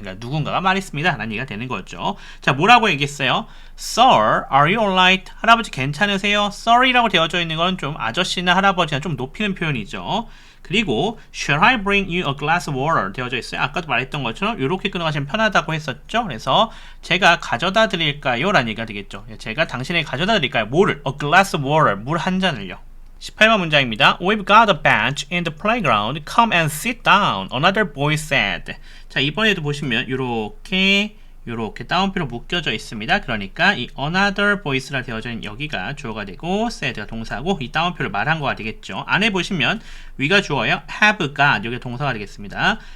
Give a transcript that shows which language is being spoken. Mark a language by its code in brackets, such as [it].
[ko] 그러니까 누군가가 말했습니다. 라는 얘기가 되는 거죠. 자, 뭐라고 얘기했어요? [en] Sir, are you alright? [ko] 할아버지 괜찮으세요? Sir이라고 되어져 있는 건 좀 아저씨나 할아버지나 좀 높이는 표현이죠. [en] 그리고 Shall I bring you a glass of water? [ko] 되어져 있어요. 아까도 말했던 것처럼 이렇게 끊어가시면 편하다고 했었죠. 그래서 제가 가져다 드릴까요? 라는 얘기가 되겠죠. 제가 당신에게 가져다 드릴까요? 뭐를? A glass of water. 물 한 잔을요. 18번 문장입니다. [en] We've got a bench in the playground. Come and sit down. Another boy said. [ko] 자, 이번에도 보시면 요렇게 다운표로 묶여져 있습니다. 그러니까 이 another boys라 되어져 있는 여기가 주어가 되고 said가 동사고 이 다운표를 말한 거가 되겠죠. 안에 보시면 위가 주어예요. have got 여기 동사가 되겠습니다.